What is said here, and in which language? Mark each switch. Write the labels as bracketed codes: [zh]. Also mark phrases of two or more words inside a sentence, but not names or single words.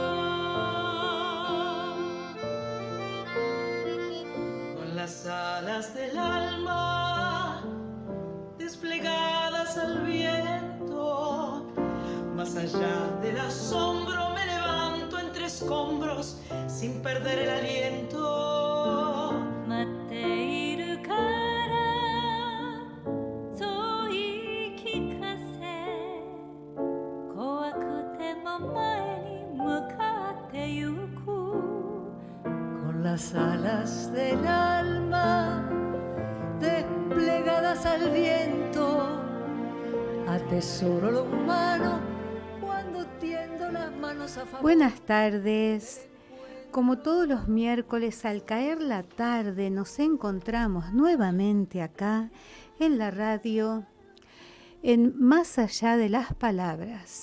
[es] Con las alas del alma desplegadas al viento, más allá del asombro me levanto entre escombros sin perder el aliento. [ja] 待っているからそう言い聞かせ、怖くても前に向かってゆく。 [es] Con las alas del alma desplegadas al viento, atesoro lo humano cuando tiendo las manos a favor. Buenas tardes. Como todos los miércoles, al caer la tarde, nos encontramos nuevamente acá en la radio, en Más allá de las palabras.